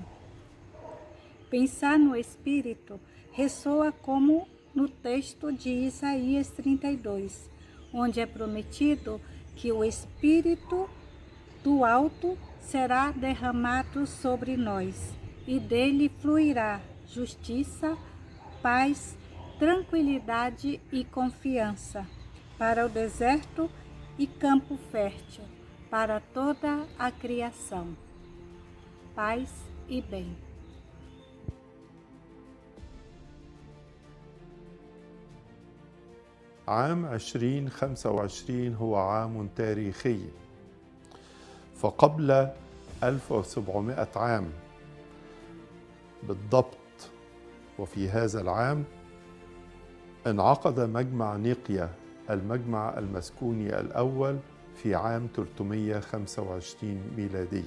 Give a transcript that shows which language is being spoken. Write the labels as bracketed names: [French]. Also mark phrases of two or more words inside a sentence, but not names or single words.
[Portuguese] Pensar no Espírito ressoa como no texto de Isaías 32, onde é prometido que o Espírito do alto será derramado sobre nós, e dele fluirá justiça, paz, tranquilidade e confiança para o deserto e campo fértil, para toda a criação. Paz e bem. [Arabic] عام 2025 هو عام تاريخي، فقبل 1700 عام بالضبط وفي هذا العام انعقد مجمع نيقيا المجمع المسكوني الأول في عام 325 ميلادية.